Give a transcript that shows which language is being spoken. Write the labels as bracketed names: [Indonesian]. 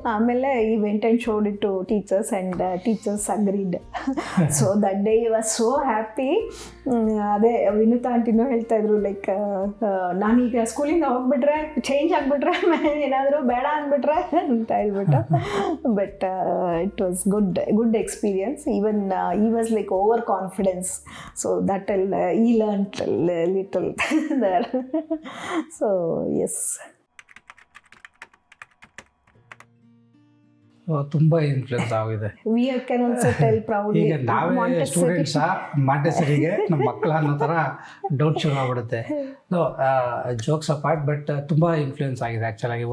[English] ಆಮೇಲೆ he went and showed it to teachers and teachers agreed. So that day you was so happy. [Kannada] ಅದೇ ವಿನುತಾ ಆಂಟಿನೂ ಹೇಳ್ತಾ ಇದ್ರು, like ನಾನೀಗ ಸ್ಕೂಲಿಂದ ಹೋಗ್ಬಿಟ್ರೆ ಚೇಂಜ್ ಆಗಿಬಿಟ್ರೆ ಏನಾದರೂ ಬೇಡ ಅಂದ್ಬಿಟ್ರೆ ಅಂತ ಹೇಳ್ಬಿಟ್ಟು. [English] But it was good experience. Even he was like overconfidence, so that he learned little there. So yes, [Kannada] ತುಂಬ ಇನ್ಫ್ಲುಯೆನ್ಸ್ ಆಗಿದೆ. [English] we can also tell proudly. [Kannada] ಈಗ ನಾವೇ ಸ್ಟೂಡೆಂಟ್ಸ್ ಮಾಂಟೆಸರಿಗೆ ನಮ್ಮ ಮಕ್ಕಳು ಅನ್ನೋ ಥರ ಡೌಟ್ ಶುರು ಆಗ್ಬಿಡುತ್ತೆ. [English] no jokes apart, [Kannada] ಬಟ್ ತುಂಬ ಇನ್ಫ್ಲುಯೆನ್ಸ್ ಆಗಿದೆ ಆ್ಯಕ್ಚುಲಾಗಿ.